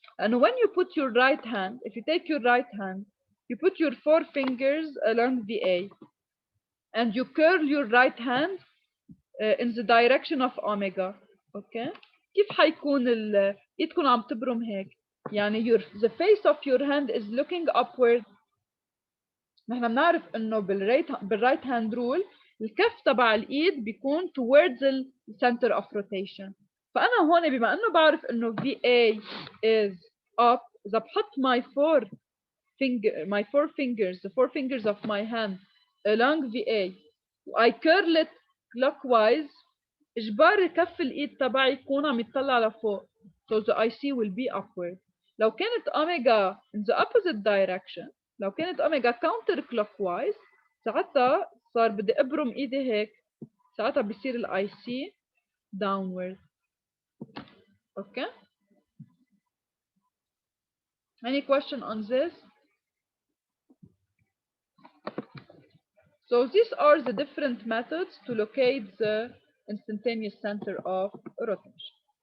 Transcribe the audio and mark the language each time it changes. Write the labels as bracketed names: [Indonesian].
[English] And when you put your right hand, if you take your right hand, you put your 4 fingers along VA and you curl your right hand in the direction of omega. Okay? [Arabic] كيف حيكون ايدكم عم تبرم هيك؟ يعني [English] the face of your hand is looking upward. [Arabic] نحن بنعرف انه بالرايت هاند رول الكف تبع الايد بيكون towards the center of rotation. فانا هون بما انه بعرف انه VA is up، اذا بحط [English] my four fingers, the 4 fingers of my hand along VA I curl it clockwise، [Arabic] اجباري كف الايد تبعي يكون عم يطلع لفوق. [English] So the IC will be upward. [Arabic] لو كانت omega [English] in the opposite direction، [Arabic] لو كانت اوميجا كاونتر كلوك وايز، ساعتها صار بدي ابرم ايدي هيك، ساعتها بصير الاي سي داونورد. [English] Okay? Any question on this? So these are the different methods to locate the instantaneous center of rotation.